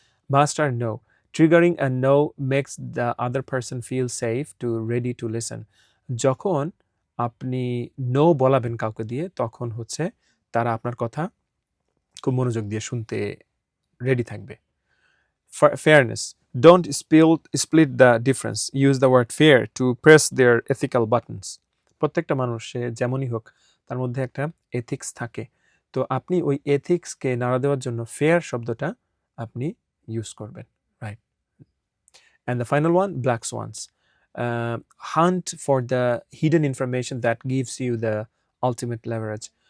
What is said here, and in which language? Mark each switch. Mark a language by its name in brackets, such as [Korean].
[English] Must are no, triggering a no makes the other person feel safe to ready to listen. [Bangla] যখন আপনি no বলাবেন কাউকে দিয়ে, তখন হচ্ছে তারা আপনার কথা খুব মনোযোগ দিয়ে শুনতে রেডি থাকবে। [English] Fairness, don't split the difference, use the word fair to press their ethical buttons. [Bangla] প্রত্যেকটা মানুষ সে যেমনই হোক তার মধ্যে একটা এথিক্স থাকে, তো আপনি ওই এথিক্সকে নাড়া দেওয়ার জন্য ফেয়ার শব্দটা আপনি ইউজ করবেন, right? [English] And the final one, black swans. Hunt for the hidden information that gives you the ultimate leverage.